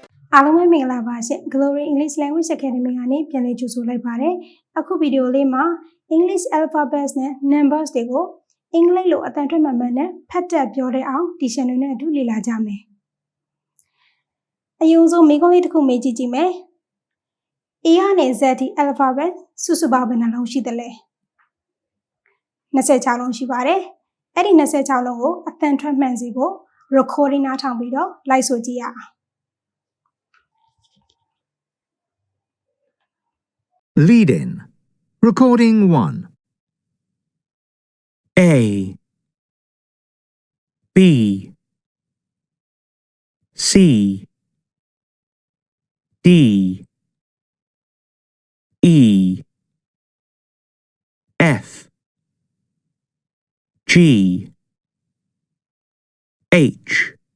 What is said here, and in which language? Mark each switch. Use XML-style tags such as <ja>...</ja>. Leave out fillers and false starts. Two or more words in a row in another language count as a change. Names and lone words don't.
<my>အားလုံးပဲမင်္ဂလာပါရှင် Glory English Language Academy ကနေပြန်လည်ကြိုဆိုလိုက်ပါတယ်အခုဗီဒီယိုလေးမှာ</my> <en>English alphabets</en> <my>နဲ့ numbers တွေကိုအင်္ဂလိပ်လိုအသံထွက်မှန်မှန်နဲ့ဖတ်တတ်ပြောတဲ့အောင် dictionary နဲ့အတူလေ့လာကြမယ်အရင်ဆုံးမိကုံးလေးတစ်ခုမေးကြည့်ကြည့်မယ် A ကနေ Z ထိ alphabet စုစုပေါင်းဘယ်နှလုံးရှိသလဲ26လုံးရှိပါတယ်အဲ့ဒီ26လုံးကိုအသံထွက်မှန်စေဖို့ recording နားထောင်ပြီးတော့လိုက်ဆိုကြည့်ရအောင်</my> <en>Lead in. Recording 1. A B C D E F G H</en>